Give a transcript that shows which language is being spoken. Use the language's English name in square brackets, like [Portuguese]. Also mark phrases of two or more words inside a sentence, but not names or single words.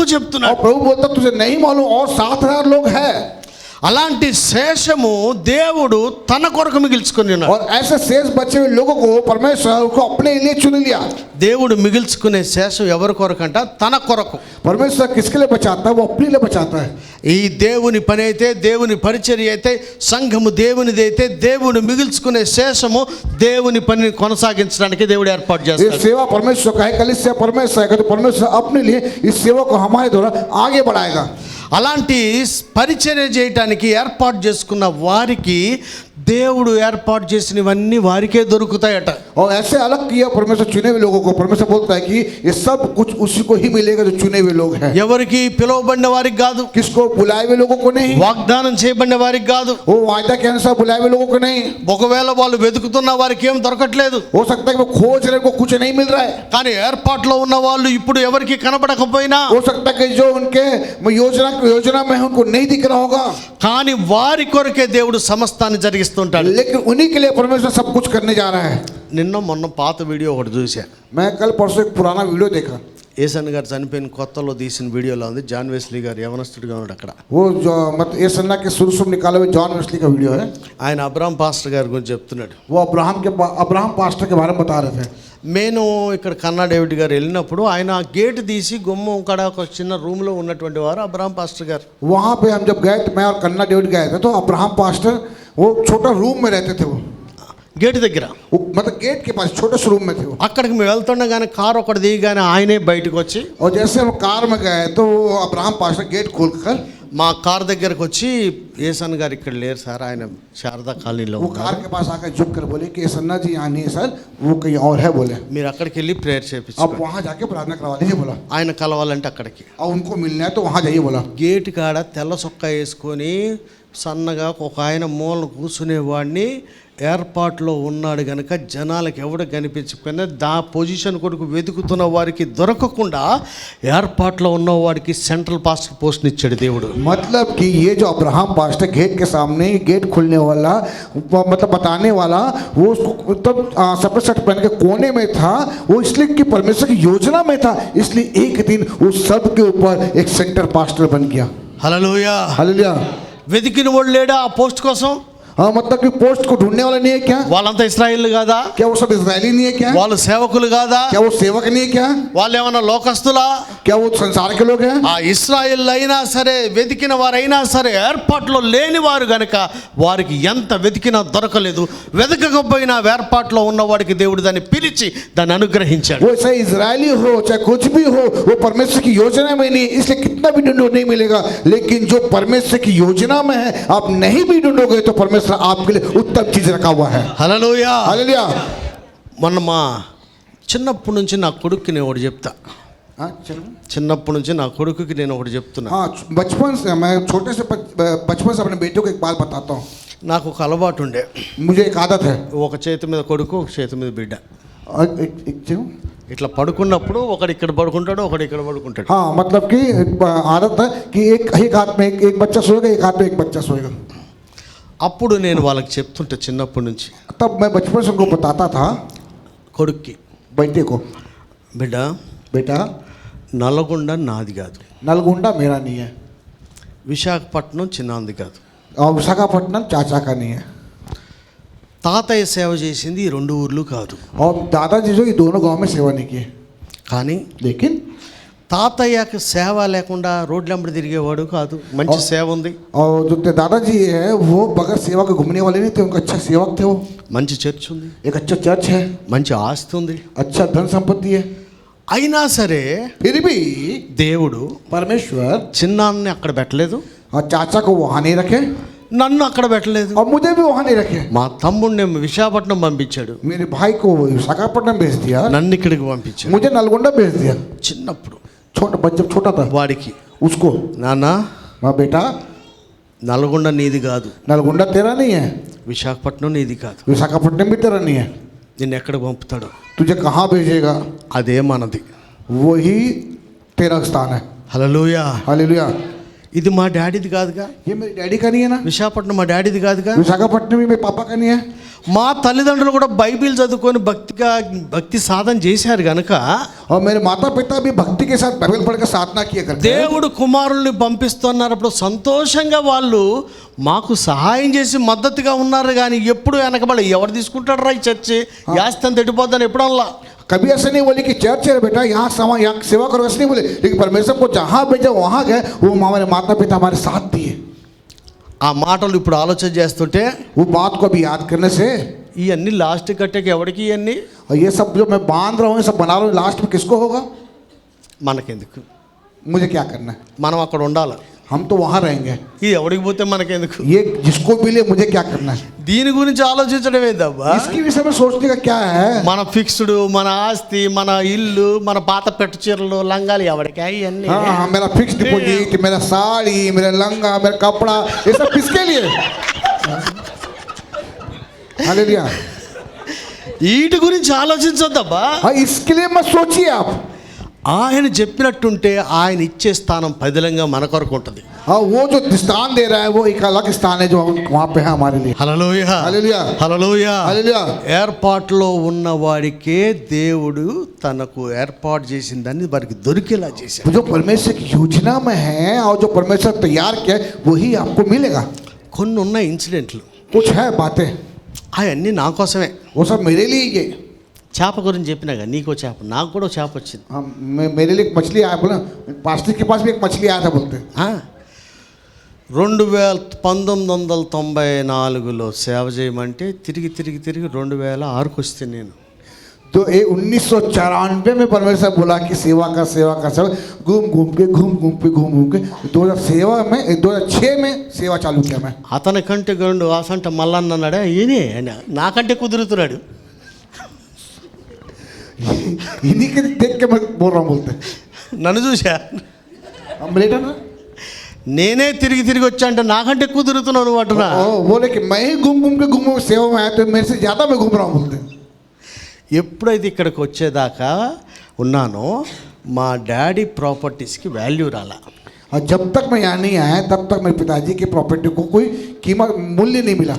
[Hindi] और [Telugu] చెప్తున్నాడు. [Hindi] प्रभु बोलता तुझे नहीं मालूम और 7,000 लोग हैं। [Telugu] అలాంటి శేషము దేవుడు తన కొరకు మిగిల్చుకొని ఉన్నాడు. [Hindi] और ऐसे शेष बचे हुए लोगों को परमेश्वर को अपने लिए चुन लिया। [Telugu] దేవుడు మిగిల్చుకునే శేషం ఎవరి కొరకు అంట? తన కొరకు. [Hindi] परमेश्वर किसके लिए बचाता है? वो अपने लिए बचाता है। [Telugu] ఈ దేవుని పని అయితే, దేవుని పరిచర్య అయితే, సంఘము దేవునిది అయితే, దేవుడు మిగిల్చుకునే శేషము దేవుని పనిని కొనసాగించడానికి దేవుడు ఏర్పాటు [Hindi] ये [Telugu] చేస్తాడు. [Hindi] सेवा परमेश्वर का है, कलीसिया परमेश्वर है, तो परमेश्वर अपने लिए इस सेवा को हमारे द्वारा आगे बढ़ाएगा। [Telugu] అలాంటి పరిచర్య చేయటానికి ఏర్పాటు చేసుకున్న వారికి దేవుడు ఏర్పాటు చేసినవన్నీ వారికే దొరుకుతాయట. [Hindi] और ऐसे अलग किया परमेश्वर चुने हुए लोगों को। परमेश्वर बोलता है कि ये सब कुछ उसी को ही मिलेगा जो चुने हुए लोग हैं। [Telugu] ఎవరికి పిలువబడిన వారికి కాదు, [Hindi] किसको? बुलाए हुए लोगों को नहीं, [Telugu] వాగ్దానం చేయబడిన వారికి కాదు. [Hindi] वो वायदा के अनुसार बुलाए हुए लोगों को नहीं। [Telugu] ఒకవేళ వాళ్ళు వెతుకుతున్న వారికి ఏం దొరకట్లేదు, [Hindi] हो सकता है कि वो खोज रहे को कुछ नहीं मिल रहा है। [Telugu] కానీ ఏర్పాట్లో ఉన్న వాళ్ళు ఇప్పుడు ఎవరికి కనబడకపోయినా, [Hindi] हो सकता है कि जो उनके योजना में उनको नहीं दिख रहा होगा, [Telugu] కానీ వారి కొరకే దేవుడు సమస్తాన్ని జరిగిస్తుంటాడు. [Hindi] लेकिन उन्हीं के लिए परमेश्वर सब कुछ करने जा रहा है। [Telugu] నిన్న మొన్న పాత వీడియో ఒకటి చూసా. [Hindi] मैं कल परसों एक पुराना वीडियो देखा। [Telugu] ఏసన్ గారు చనిపోయిన కొత్తలో తీసిన వీడియోలో ఉంది. జాన్ వెస్లీ గారు యవనస్తుడిగా ఉన్నాడు అక్కడ. [Hindi] वो जो मतलब ये सन्ना के शुरू से निकाले हुए जॉन वेस्ली का वीडियो है। [Telugu] ఆయన అబ్రాహం పాస్టర్ గారి గురించి చెప్తున్నాడు. [Hindi] वो अब्राहम पास्टर के बारे में बता रहे थे। [Telugu] నేను ఇక్కడ కన్నా డేవిడ్ గారు వెళ్ళినప్పుడు ఆయన గేట్ తీసి గుమ్మం కాడ ఒక చిన్న రూమ్లో ఉన్నటువంటి వారు అబ్రాహం పాస్టర్ గారు. [Hindi] वहाँ पे हम जब गए तो मैं और कन्ना डेविड गए थे, तो अब्राहम पास्टर वो छोटा रूम में रहते थे। वो [Telugu] గేట్ దగ్గర, [Hindi] मतलब गेट के पास छोटे से रूम में थे वो। [Telugu] అక్కడికి మేము వెళ్తుండగానే కారు ఒకటి దిగగానే ఆయనే బయటకు వచ్చి, [Hindi] और जैसे हम कार में गए तो अब्राहम पास्टर गेट खोल कर [Telugu] మా కార్ దగ్గరకు వచ్చి, ఏసన్ గారు ఇక్కడ లేరు సార్, ఆయన శారదా కాలనీలో [Hindi] वो कार के पास आकर झुक कर बोले कि सन्ना जी यहाँ नहीं है सर, वो कहीं और है। बोले [Telugu] మీరు అక్కడికి వెళ్ళి ప్రేయర్ [Hindi] अब [Telugu] చేయించు, [Hindi] वहाँ जाके प्रार्थना करवा लीजिए बोला। [Telugu] ఆయన కలవాలంటే అక్కడికి. [Hindi] अब उनको मिलना है तो वहाँ जाइए बोला। [Telugu] గేట్ కాడ తెల్ల చొక్కా వేసుకొని సన్నగా ఒక ఆయన మూలను కూర్చునేవాడిని ఏర్పాట్లో ఉన్నాడు గనక జనాలకు ఎవడు కనిపించకపోయినా పొజిషన్ కొరకు వెతుకుతున్న వారికి దొరకకుండా ఏర్పాట్లో ఉన్నవాడికి [English] central pastor [Telugu] పోస్ట్ని ఇచ్చాడు దేవుడు. [Hindi] मतलब कि ये जो अब्राहम पास्टर गेट के सामने गेट खुलने वाला मतलब बताने वाला वो उसको तब सफेद शर्ट पहन के कोने में था, वो इसलिए कि परमेश्वर की योजना में था, इसलिए एक दिन वो सब के ऊपर एक [English] center pastor [Hindi] बन गया. [Telugu] హల్లెలూయా. [Hindi] हालेलुया. [Telugu] వెతికిన వాడు లేడా ఆ పోస్ట్ కోసం? [Hindi] हाँ, मतलब कि पोस्ट को ढूंढने वाला नहीं है क्या? [Telugu] వాళ్ళంతా ఇశ్రాయేలు కాదా? [Hindi] क्या वो सब इजरायली नहीं है क्या? [Telugu] వాళ్ళు సేవకులు కాదా? [Hindi] क्या वो सेवक नहीं है क्या? [Telugu] వాళ్ళు ఏమన్నా లోకస్తులా? [Hindi] क्या वो संसार के लोग हैं? [Telugu] ఆ ఇశ్రాయేల్ అయినా సరే, వెతికిన వారైనా సరే ఏర్పాట్లో లేని వారు గనక వారికి ఎంత వెతికినా దొరకలేదు. వెతకకపోయినా ఏర్పాట్లో ఉన్నవాడికి దేవుడు దాన్ని పిలిచి దాన్ని అనుగ్రహించాడు. [Hindi] वो चाहे इजरायली हो चाहे कुछ भी हो, वो परमेश्वर की योजना में नहीं, इसलिए कितना भी ढूंढो नहीं मिलेगा. लेकिन जो परमेश्वर की योजना में है, आप नहीं भी ढूंढोगे तो परमेश्वर आपके लिए उत्तम चीज रखा हुआ है. [Telugu] హల్లెలూయా. [Hindi] हालेलुया. [Telugu] మొన్న మా చిన్నప్పటి నుంచి నా కొడుక్కి నేను ఒకటి చెప్తా. [Hindi] हाँ, चलो. [Telugu] చిన్నప్పటి నుంచి నా కొడుకుకి నేను ఒకటి చెప్తున్నా. [Hindi] हाँ, बचपन से मैं छोटे से बचपन से अपने बेटों को एक बात बताता हूँ. [Telugu] నాకు ఒక అలవాటు ఉండే. [Hindi] मुझे एक आदत है. [Telugu] ఒక చేతి మీద కొడుకు, ఒక చేతి మీద బిడ్డ. [Hindi] क्यों? [Telugu] ఇట్లా పడుకున్నప్పుడు ఒకడు ఇక్కడ పడుకుంటాడు, ఒకడు ఇక్కడ పడుకుంటాడు. [Hindi] हाँ, मतलब कि आदत है कि एक हाथ में एक बच्चा सोएगा, एक हाथ में एक बच्चा सोएगा. [Telugu] అప్పుడు నేను వాళ్ళకి చెప్తుంటే చిన్నప్పటి నుంచి [Hindi] तब मैं बचपन से उनको बताता था, [Telugu] కొడుక్కి, [Hindi] बेटे को, [Telugu] బిడ్డ [Hindi] बेटा [Telugu] నల్లగొండ నాది కాదు, [Hindi] नलगोंडा मेरा नहीं है, [Telugu] విశాఖపట్నం చిన్నాంది కాదు, [Hindi] और विशाखापट्टनम चाचा का नहीं है, [Telugu] తాతయ్య సేవ చేసింది ఈ రెండు ఊర్లు కాదు. [Hindi] और दादाजी जो ये दोनों गांव में सेवा नहीं की. [Telugu] కానీ [Hindi] लेकिन [Telugu] తాతయ్యకి సేవ లేకుండా రోడ్లెంబడి తిరిగేవాడు కాదు. మంచి సేవ ఉంది, [Hindi] और जो दादाजी है वो बगैर सेवा के घूमने वाले नहीं थे, उनका अच्छा सेवक थे. वो [Telugu] మంచి చర్చ్ ఉంది, [Hindi] एक अच्छा चर्च है, [Telugu] మంచి ఆస్తి ఉంది. [Hindi] अच्छा धन संपत्ति है. [Telugu] అయినా సరే [Hindi] फिर भी [Telugu] దేవుడు [Hindi] परमेश्वर [Telugu] చిన్నాన్ని అక్కడ పెట్టలేదు, [Hindi] और चाचा को वहाँ नहीं रखे, [Telugu] నన్ను అక్కడ పెట్టలేదు. [Hindi] और मुझे भी वहाँ नहीं रखे. [Telugu] మా తమ్ముడిని విశాఖపట్నం పంపించాడు, [Hindi] मेरे भाई को विशाखापट्टनम भेज दिया, [Telugu] నన్ను ఇక్కడికి పంపించాడు. [Hindi] मुझे नलगोंडा भेज दिया. [Telugu] చిన్నప్పుడు [Hindi] जब छोटा था [Telugu] వాడికి, [Hindi] उसको, [Telugu] నాన్న [Hindi] हाँ बेटा [Telugu] నల్గొండ నీది కాదు, [Hindi] नलगोंडा तेरा नहीं है, [Telugu] విశాఖపట్నం నీది కాదు, [Hindi] विशाखापट्टनम भी तेरा नहीं है. [Telugu] నిన్ను ఎక్కడ పంపుతాడు [Hindi] तुझे कहाँ भेजेगा [Telugu] అదే మనది. [Hindi] वही तेरा स्थान है. [Telugu] హల్లెలూయా. [Hindi] हालेलुया. [Telugu] ఇది మా డాడీది కాదుగా, [Hindi] ये मेरे डैडी का नहीं है ना, [Telugu] విశాఖపట్నం మా డాడీది కాదుగా. [Hindi] विशाखापट्टनम भी मेरे पापा का नहीं है. [Telugu] మా తల్లిదండ్రులు కూడా బైబిల్ చదువుకొని భక్తి సాధన చేశారు గనక [Hindi] और मेरे माता पिता भी भक्ति के साथ बाइबल पढ़कर साधना किया करते हैं. [Telugu] దేవుడు కుమారుల్ని పంపిస్తున్నప్పుడు సంతోషంగా వాళ్ళు మాకు సహాయం చేసి మద్దతుగా ఉన్నారు. కానీ ఎప్పుడు వెనకబడి ఎవరు తీసుకుంటాడు రా ఈ చర్చి, యాస్తం తడిపోద్దని ఎప్పుడల్లా. [Hindi] कभी ऐसा नहीं बोले कि चर्च है बेटा यहाँ यहाँ सेवा करो, ऐसा नहीं बोले. लेकिन परमेश्वर को जहाँ भेजा वहाँ गए, वो हमारे माता पिता हमारे साथ दिए. [Telugu] ఆ మాటలు ఇప్పుడు ఆలోచన చేస్తుంటే [Hindi] वो बात को अभी याद करने से, [Telugu] ఇవన్నీ లాస్ట్ కట్టేకి ఎవరికి ఇవన్నీ [Hindi] और ये सब जो मैं बांध रहा हूँ, ये सब बना रहा हूँ, लास्ट में किसको होगा? [Telugu] మనకెందుకు, [Hindi] मुझे क्या करना है? [Telugu] మనం అక్కడ ఉండాలి. [Hindi] हम तो वहाँ रहेंगे. [Telugu] ఇది ఎవరికి పోతే మనకెందుకు, [Hindi] ये जिसको मिले मुझे क्या करना है? [Telugu] దీని గురించి ఆలోచించడం ఏందబ్బా. [Hindi] इसके विषय में सोचने का क्या है? [Telugu] మన ఫిక్స్డ్, మన ఆస్తి, మన ఇల్లు, మన పాత పెట్టు చీరలు, లంగాలు ఎవరికి ఇవన్నీ. [Hindi] हाँ, मेरा [English] fix deposit, [Hindi] मेरा साड़ी, मेरा लंगा, मेरा कपड़ा, ये सब किसके लिए? हालेलुया. [Telugu] వీటి గురించి ఆలోచించొద్దబ్బా. [Hindi] हाँ, इसके लिए मत सोचिए आप. [Telugu] ఆయన చెప్పినట్టుంటే ఆయన ఇచ్చే స్థానం పదిలంగా మన కొరకు ఉంటుంది. [Hindi] हाँ, वो जो स्थान दे रहा है वो एक अलग स्थान है जो वहाँ पे है हमारे लिए. [Telugu] హల్లెలూయా. [Hindi] हालेलुया. [Telugu] హల్లెలూయా. [Hindi] हालेलुया. [Telugu] ఏర్పాటులో ఉన్న వాడికే దేవుడు తనకు ఏర్పాటు చేసిన దాన్ని వారికి దొరికేలా చేశాడు. [Hindi] जो परमेश्वर की योजना में है और जो परमेश्वर तैयार किया है वही आपको मिलेगा. [Telugu] కొన్ని ఉన్న ఇన్సిడెంట్లు [Hindi] कुछ है बातें, [Telugu] అవన్నీ నా కోసమే. [Hindi] वो सब मेरे लिए ही है. [Telugu] చేప గురించి చెప్పినాగా, నీకో చేప, నాకు కూడా చేప వచ్చింది. [Hindi] हाँ, मेरे लिए एक मछली आया, बोला पास्टर के पास भी एक मछली आया था बोलते. [Telugu] 1994లో సేవ చేయమంటే తిరిగి 2006కి వస్తే నేను [Hindi] तो ये 1994 में परमेश्वर बोला कि सेवा का घूम के 2006 में सेवा चालू किया मैं. [Telugu] అతని కంటే గండు ఆసంట మల్లన్న అన్నాడే, ఈయనే నాకంటే కుదురుతున్నాడు. [Hindi] इन्हीं के देख के मैं बोल रहा हूँ बोलते. [Telugu] నన్ను చూసా, నేనే తిరిగి తిరిగి వచ్చా అంటే నాకంటే ఎక్కువ తిరుగుతున్నావు నువ్వు అంటున్నా. [Hindi] बोले कि मैं ही घूम घूम के सेवा में आया तो मेरे से ज़्यादा मैं घूम रहा हूँ बोलते. [Telugu] ఎప్పుడైతే ఇక్కడికి వచ్చేదాకా ఉన్నానో మా డాడీ ప్రాపర్టీస్కి వాల్యూ రాలా. [Hindi] और जब तक मैं यहाँ नहीं आया तब तक मेरे पिताजी की प्रॉपर्टी को कोई कीमत मूल्य नहीं मिला.